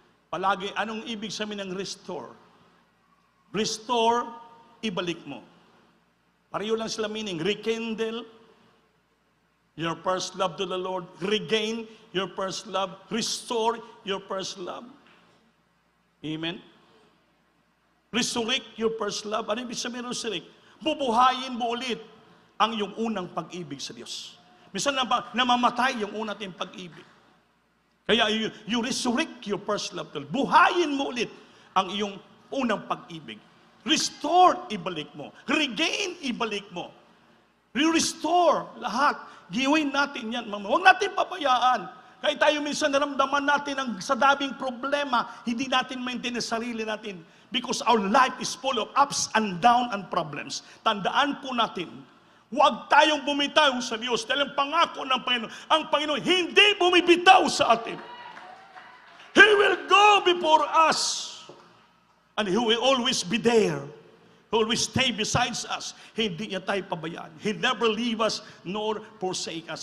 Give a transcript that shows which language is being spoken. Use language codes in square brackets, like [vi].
[tl] Palagi, anong ibig sabihin ng restore? Restore, ibalik mo. Pareho lang sila meaning. [en] Rekindle your first love to the Lord. Regain your first love. Restore your first love. Amen? Resurrect your first love. [tl] Ano ibig sabihin ng resurrect? Bubuhayin mo ulit ang iyong unang pag-ibig sa Diyos. Minsan namamatay yung unang nating pag-ibig. Kaya [en] you resurrect your first love. [tl] Buhayin mo ulit ang iyong unang pag-ibig. Restore, ibalik mo. [en] Regain, [tl] ibalik mo. Re-restore, lahat. Giwin natin yan. Huwag natin pabayaan. Kaya tayo minsan naramdaman natin ang sa daming problema, hindi natin [en] maintain [tl] sa sarili natin. [en] Because our life is full of ups and down and problems. [tl] Tandaan po natin, huwag tayong bumitaw sa Diyos. Dahil ang pangako ng Panginoon, ang Panginoon hindi bumibitaw sa atin. [en] He will go before us. And He will always be there. He will always stay besides us. [tl] Hindi niya tayo pabayaan. [en] He never leave us nor forsake us.